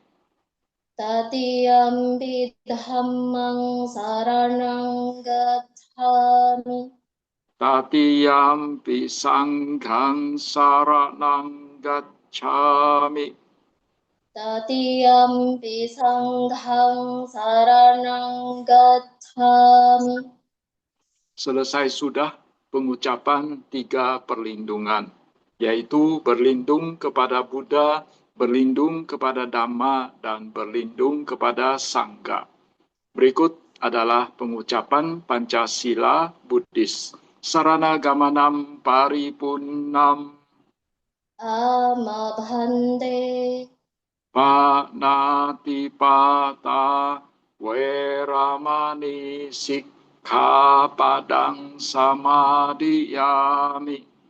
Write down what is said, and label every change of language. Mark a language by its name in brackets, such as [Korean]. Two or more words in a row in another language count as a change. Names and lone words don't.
[Pali] Tatiyampi dhammang saranang gacchami. Tatiyampi sanghang saranang gacchami. Tatiyampi sanghang saranang gacchami. [Indonesian] Selesai sudah pengucapan 3 perlindungan, yaitu berlindung kepada Buddha, berlindung kepada Dhamma, dan berlindung kepada Sangha. Berikut adalah pengucapan Pancasila Buddhis. [Pali] Sarana gamanam paripunnam Amabhante. Panatipata Weramani Sikkhapadang Samadhiyami.